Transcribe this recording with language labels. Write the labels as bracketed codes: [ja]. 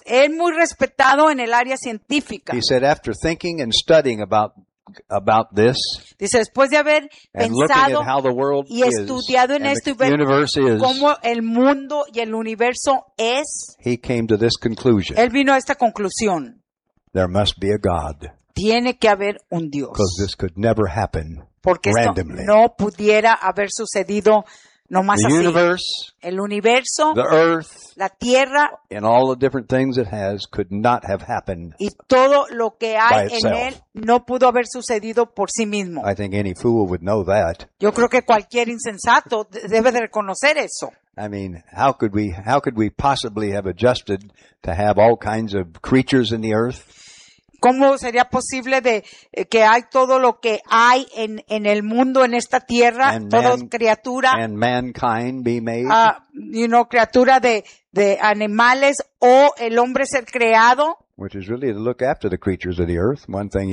[es] Es muy respetado en el área científica. [en] He said, after thinking and studying about this, [es] dice, después de haber pensado y estudiado en esto y ver cómo el mundo y el universo es, [en] he came to this conclusion. [es] Él vino a esta conclusión. [en] There must be a God. [es] Tiene que haber un Dios. [en] Because this could never happen [es] porque [en] randomly. [es] Esto no pudiera haber sucedido no más [en] the [es] así. [en] Universe, [es] el universo, [en] the earth, [es] la tierra, [en] and all the different things it has could not have happened. [es] Y todo lo que hay en él no pudo haber sucedido por sí mismo. [en] I think any fool would know that. [es] Yo creo que cualquier insensato debe de reconocer eso. [en] I mean, how could we possibly have adjusted to have all kinds of creatures in the earth? [es] ¿Cómo sería posible de que hay todo lo que hay en el mundo, en esta tierra, toda criatura, [en] and mankind be made? [es] Criatura de animales o el hombre ser creado, [en] which is really to look after the creatures of the earth, one thing,